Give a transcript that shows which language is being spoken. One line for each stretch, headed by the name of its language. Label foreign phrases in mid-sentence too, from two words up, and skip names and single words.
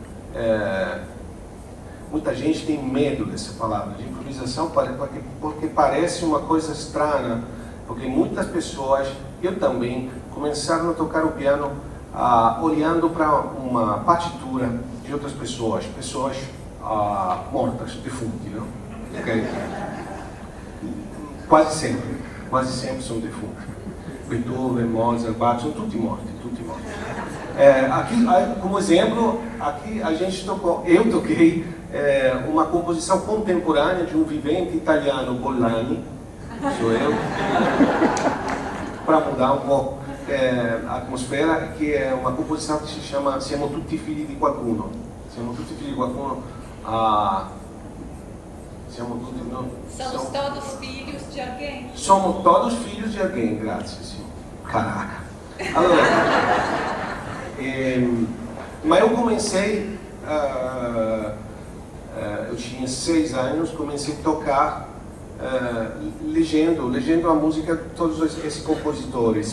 Portuguese: Muita gente tem medo dessa palavra de improvisação porque parece uma coisa estranha, porque muitas pessoas, eu também, começaram a tocar o piano olhando para uma partitura de outras pessoas mortas, defuntas, não? Okay. Quase sempre são defuntos. Beethoven, Mozart, Bach, são
Italian: tutti morti.
Portuguese: Aqui, como exemplo, aqui eu toquei uma composição contemporânea de um vivente italiano, Bollani, sou eu, para mudar um pouco a atmosfera, que é uma composição que se chama
Italian: Siamo tutti figli di qualcuno. Siamo tutti figli di qualcuno.
Portuguese: Somos todos filhos de alguém. Somos todos filhos de alguém, grazie, sim. Caraca. Allora, mas eu comecei, eu tinha 6 anos, comecei a tocar legendo a música de todos esses compositores.